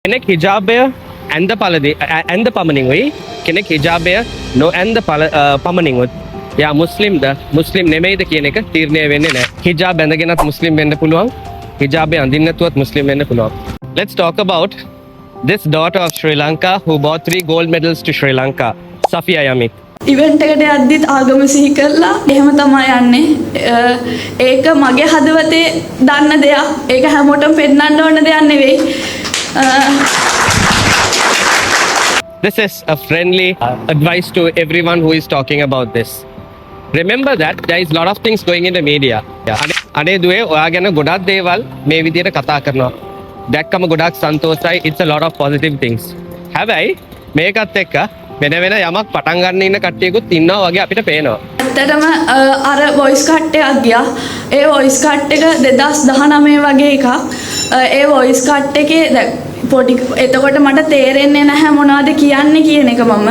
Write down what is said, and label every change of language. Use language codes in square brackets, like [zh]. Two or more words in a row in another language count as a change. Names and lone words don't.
[si] කෙනෙක් හිජාබය ඇඳ ඇඳ පමණින් වෙයි. කෙනෙක් හිජාබය නොඇඳ පමණින් වුත් යා මුස්ලිම්ද මුස්ලිම් නෙමෙයිද කියන එක තීරණය වෙන්නේ නැහැ. හිජාබ් ඇඳගෙනත් මුස්ලිම් වෙන්න පුළුවන්. හිජාබය අඳින්න නැතුවත් මුස්ලිම් වෙන්න පුළුවන්. [en] Let's talk about this daughter of Sri Lanka who brought 3 gold medals to Sri Lanka. Safia Yamik. [si] ඉවෙන්ට් එකට යද්දිත් ආගම සිහි කරලා එහෙම තමයි යන්නේ. ඒක මගේ හදවතේ දන්න දෙයක්. ඒක හැමෝටම පෙන්නන්න ඕන දෙයක් නෙවෙයි. [en] This is a friendly advice to everyone who is talking about this. Remember that there is lot of things going in the media. [si] අනේ දුවේ ඔයා ගැන ගොඩක් දේවල් මේ විදිහට කතා කරනවා. දැක්කම ගොඩක් සන්තෝෂයි. [en] It's a lot of positive things. [si] හැබැයි මේකත් එක්ක වෙන යමක් පටන් ගන්න ඉන්න කට්ටියකුත් ඉන්නවා වගේ අපිට පේනවා. ඇත්තටම අර [en] voice cut [si] එකක් ගියා. ඒ [en] voice cut [si] එක 2019 වගේ එකක්. ඒ [en] voice cut [si] එකේ පොඩි එතකොට මට තේරෙන්නේ නැහැ මොනවද කියන්නේ කියන එක මම.